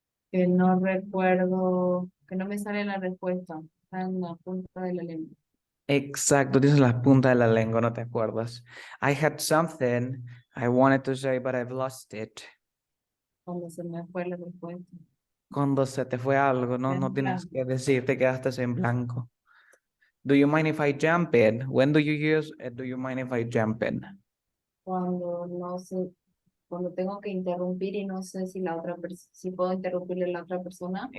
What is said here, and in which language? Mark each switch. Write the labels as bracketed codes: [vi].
[es] Que no recuerdo, que no me sale la respuesta. Está en la punta de la lengua. Exacto, tienes la punta de la lengua, no te acuerdas. [en] I had something I wanted to say, but I've lost it. [es] Cuando se me fue la respuesta. Cuando se te fue algo, no tienes que decir, te quedaste en blanco. [en] Do you mind if I jump in? When do you use do you mind if I jump in? [es] Cuando no sé, cuando tengo que interrumpir y no sé si la otra si puedo interrumpirle a la otra persona.